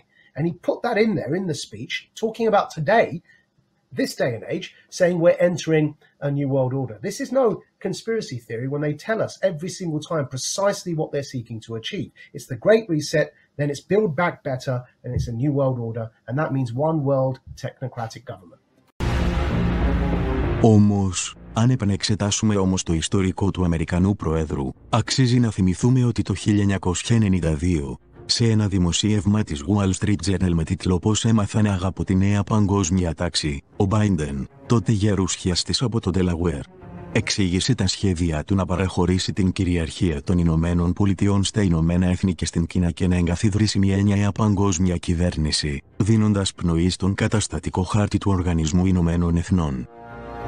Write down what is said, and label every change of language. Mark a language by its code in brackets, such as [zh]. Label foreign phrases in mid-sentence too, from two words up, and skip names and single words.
[en] And he put that in there in the speech, talking about today, this day and age, saying we're entering a new world order. This is no conspiracy theory when they tell us every single time precisely what they're seeking to achieve. It's the Great Reset, then it's Build Back Better, and it's a new world order. And that means one world technocratic government. [el] Όμως, αν επανεξετάσουμε όμως το ιστορικό του Αμερικανού Προέδρου, αξίζει να θυμηθούμε ότι το 1992, σε ένα δημοσίευμα της Wall Street Journal με τίτλο «Πώς έμαθα να αγαπώ τη νέα παγκόσμια τάξη», ο Biden, τότε γερουσιαστής από το Delaware, εξήγησε τα σχέδια του να παραχωρήσει την κυριαρχία των Ηνωμένων Πολιτειών στα Ηνωμένα Έθνη και στην Κίνα και να εγκαθιδρύσει μια νέα παγκόσμια κυβέρνηση, δίνοντας πνοή στον καταστατικό χάρτη του Οργανισμού Ηνωμένων Εθνών.